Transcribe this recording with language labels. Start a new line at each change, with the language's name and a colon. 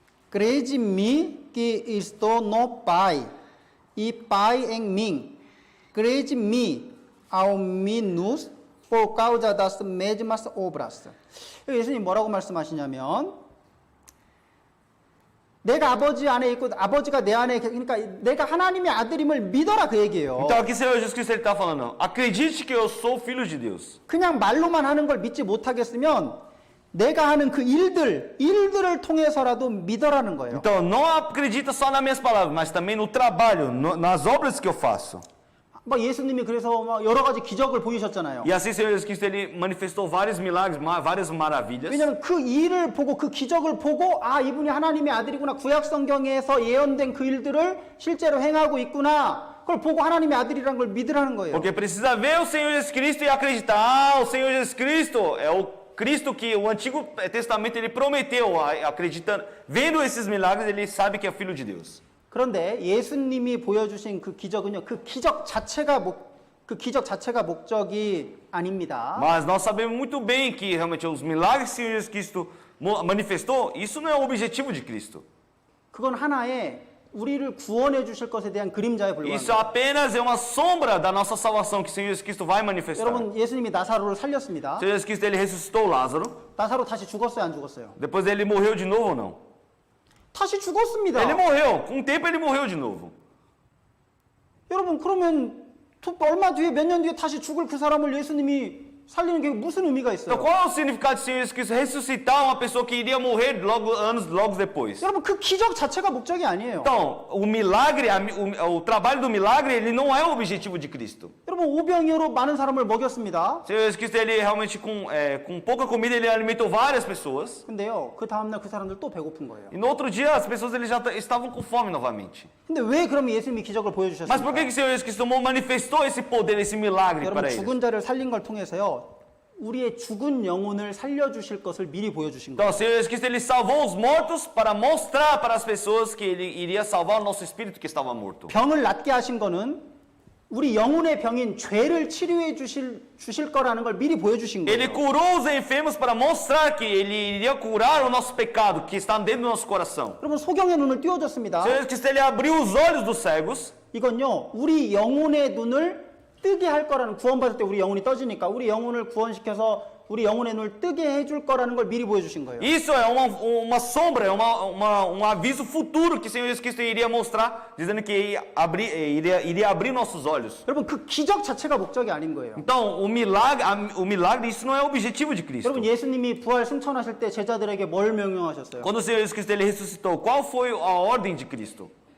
Portuguese: Crede em mim que estou no Pai, e Pai em mim. Crede em mim, ao menos por causa das mesmas obras.
Korean: 예수님 뭐라고 말씀하시냐면 내가 아버지 안에 있고 아버지가 내 안에 그러니까 내가 하나님의 아들임을 믿어라 그 얘기예요.
Portuguese: Então aqui o Senhor Jesus Cristo está falando, acredite que eu sou filho de Deus.
Korean: 그냥 말로만 하는 걸 믿지 못하겠으면 내가 하는 그 일들을 통해서라도 믿어라는 거예요.
Portuguese: Então, não acredita só nas minhas palavras, mas também no trabalho, nas obras que eu faço.
Korean: 막 예수님이 그래서 막 여러 가지 기적을 보이셨잖아요.
Portuguese: E assim o Senhor Jesus Cristo ele manifestou vários milagres, várias maravilhas.
Korean: 왜냐하면 그 일을 보고 그 기적을 보고 아 이분이 하나님의 아들이구나 구약 성경에서 예언된 그 일들을 실제로 행하고 있구나 그걸 보고 하나님의 아들이라는 걸 믿으라는 거예요.
Portuguese: Porque precisa ver o Senhor Jesus Cristo e acreditar. Ah, o Senhor Jesus Cristo é o Cristo que o Antigo Testamento ele prometeu, acreditando, vendo esses milagres, ele sabe que é o Filho de Deus.
Korean: 그런데 예수님이 보여주신 그 기적은요, 그 기적 자체가 목적이 아닙니다.
Portuguese: Mas nós sabemos muito bem que realmente os milagres que o Senhor Jesus Cristo manifestou, isso não é o objetivo de Cristo.
Korean: 그건 하나의 우리를 구원해 주실 것에 대한 그림자에
Portuguese: Isso
Korean: 불과합니다.
Portuguese: apenas é uma sombra da nossa salvação que o Senhor Jesus Cristo vai manifestar. O
Korean: 여러분, 예수님이 나사로를 살렸습니다.
Portuguese: Senhor Jesus Cristo ele ressuscitou Lázaro.
Korean: 나사로 다시 죽었어요, 안 죽었어요?
Portuguese: Depois ele morreu de novo ou não?
Korean: 다시 죽었습니다.
Portuguese: Ele morreu. Com o tempo ele morreu de novo.
Korean: 여러분, 그러면 얼마 뒤에 몇 년 뒤에 다시 죽을 그 사람을 예수님이 살리는 게 무슨 의미가
Portuguese: Então
Korean: 있어요?
Portuguese: qual é o significado de Senhor Jesus Cristo ressuscitar uma pessoa que iria morrer anos depois?
Korean: 여러분, 그 기적 자체가 목적이 아니에요.
Portuguese: Então, o milagre, o trabalho do milagre, ele não é o objetivo de Cristo.
Korean: 여러분, 오병이어로 많은 사람을 먹였습니다.
Portuguese: O Senhor Jesus Cristo, ele realmente com pouca comida, ele alimentou várias pessoas.
Korean: 근데요, 그 다음날 그 사람들 또 배고픈 거예요.
Portuguese: E no outro dia, as pessoas eles já estavam com fome novamente.
Korean: 근데 왜 그러면 예수님이 기적을
Portuguese: Mas por que
Korean: 보여주셨습니까?
Portuguese: o Senhor Jesus Cristo manifestou esse poder, esse milagre
Korean: 여러분,
Portuguese: para eles?
Korean: 죽은 자를 살린 걸 통해서요, 우리의 죽은 영혼을 살려주실 것을 미리 보여주신
Portuguese: Então,
Korean: 거예요.
Portuguese: o Senhor Jesus Cristo, ele salvou os mortos para mostrar para as pessoas que ele iria salvar o nosso espírito que estava morto.
Korean: 병을 낫게 하신 거는 우리 영혼의 병인 죄를 치료해 주실 거라는 걸 미리 보여주신
Portuguese: Ele
Korean: 거예요.
Portuguese: curou os enfermos para mostrar que ele iria curar o nosso pecado que está dentro do nosso coração.
Korean: 여러분, 소경의 눈을
Portuguese: O
Korean: 띄워줬습니다.
Portuguese: Senhor Jesus Cristo, ele abriu os olhos dos cegos.
Korean: 이건요, 우리 영혼의 눈을 뜨게 할 거라는, 구원받을 때 우리 영혼이 떠지니까 우리 영혼을 구원시켜서 우리 영혼의 눈을 뜨게 해줄 거라는 걸 미리 보여주신 거예요.
Portuguese: Isso é uma sombra, é um aviso futuro que o Senhor Jesus Cristo iria mostrar, dizendo que iria abrir nossos olhos.
Korean: 여러분, 그 기적 자체가 목적이 아닌 거예요.
Portuguese: Então, o milagre, isso não é o objetivo de Cristo.
Korean: 여러분, 예수님이 부활 승천하실 때 제자들에게 뭘 명령하셨어요?
Portuguese: Quando o Senhor Jesus Cristo ele ressuscitou, qual foi a ordem de Cristo?